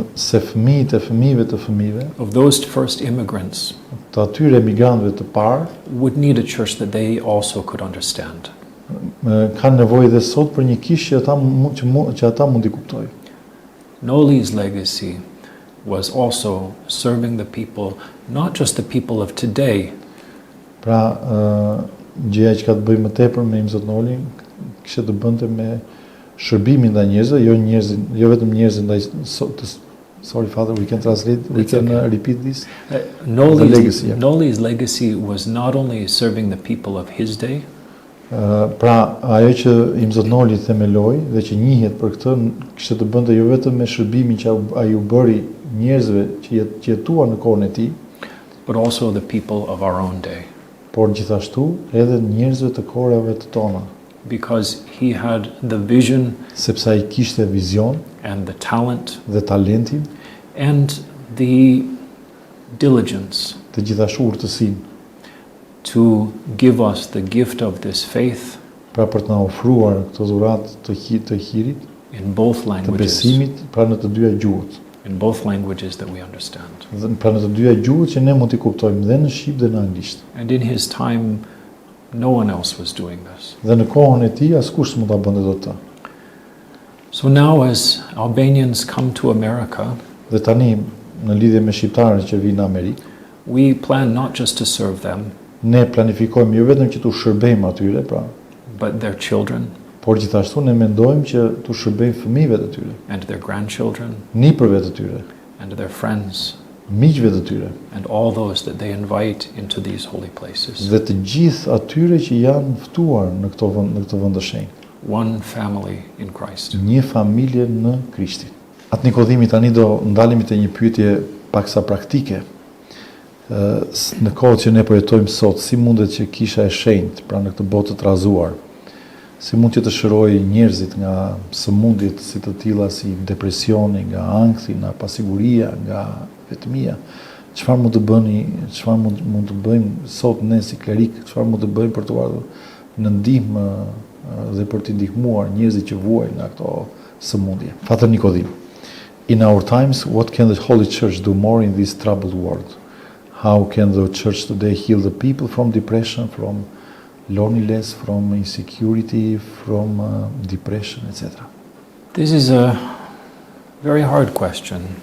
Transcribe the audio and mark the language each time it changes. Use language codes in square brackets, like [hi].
[sq] se fëmijët e fëmijëve të fëmijëve, [en] of those first immigrants [sq] të atyre emigrantëve të parë, [en] would need a church that they also could understand. [sq] kanë nevojë dhe sot për një kishë që ata mund t'i kuptojnë. [en] Noli's legacy was also serving the people, not just the people of today, [sq] Pra, gjëja që ka të bëjë më tepër me Im Zot Nolin, kishte të bënte me shërbimin ndaj njerëzve, jo vetëm njerëzve ndaj [en] sorry father, we can translate, we can repeat this. Noli's legacy was not only serving the people of his day, [sq] Pra, ajo që Im Zot Noli themeloi dhe që njihet për këtë kishte të bënte jo vetëm me shërbimin që ai u bëri njerëzve që jetuan në kohën e tij, [en] but also the people of our own day. [sq] por gjithashtu edhe njerëzve të kohërave të tona, [en] Because he had the vision [sq] sepse ai kishte vizion [en] and the talent [sq] dhe talentin, [en] and the diligence [sq] të gjithashtu urtësinë, [en] to give us the gift of this faith [sq] pra për të na ofruar këtë dhuratë të hirit, [en] in both [sq] të [en] languages, [sq] besimit, pra në të dyja gjuhët. [en] in both languages that we understand. [sq] Pra në të dyja gjuhët që ne mund t'i kuptojmë dhe në shqip dhe në anglisht. [en] And in his time, no one else was doing this. [sq] Dhe në kohën e tij askush s'mund ta bënte dot të. [en] So now as Albanians come to America, [sq] Dhe tani në lidhje me shqiptarët që vinë në Amerikë, [en] we plan not just to serve them, [sq] ne planifikojmë jo vetëm që t'u shërbejmë atyre, pra, [en] but their children, [sq] Por gjithashtu ne mendojmë që tu shërbejmë fëmijëve të tyre, [en] and their grandchildren, [sq] nipërve të tyre, [en] and their friends, [sq] miqve të tyre, [en] and all those that they invite into these holy places. [sq] dhe të gjithë atyre që janë ftuar në këtë vend të shenjtë. [en] One family in Christ. [sq] Një familje në Krishtin. Atë Nikodhimi tani do ndalemi te një pyetje paksa praktike. Në kohë që ne po jetojmë sot, si mundet që kisha e shenjtë, pra në këtë botë të trazuar, si mund që të shërojë njerëzit nga sëmundjet si të tilla si depresioni, nga ankthi, nga pasiguria, nga vetmia? Çfarë mund të bëni, çfarë mund të bëjmë sot ne si klerik, çfarë mund të bëjmë për të ardhur në ndihmë dhe për të ndihmuar njerëzit që vuajnë nga këto sëmundje? [en] Fatër Nikodhim, in our times, what can the Holy Church do more in this troubled world? How can the Church today heal the people from depression, from loneliness, from insecurity, from depression, etc.? This is a very hard question.